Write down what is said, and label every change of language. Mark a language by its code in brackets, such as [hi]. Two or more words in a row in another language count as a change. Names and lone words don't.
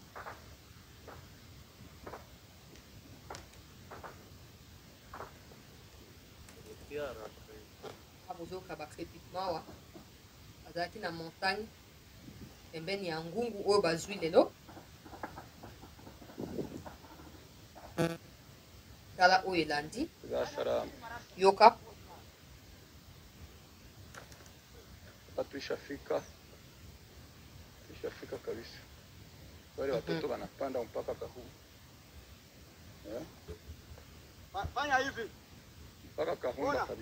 [ln] Abozoka bakrépitement wa. Azaki na montagne. Pembeni ya ngungu oyo bazwi lelo. Tala oyo elandi. Yoka. [sw] Tuishafika kabisa. Wale watoto wanapanda mpaka Kahungu. Fanya hivi. Mpaka Kahungu kabisa.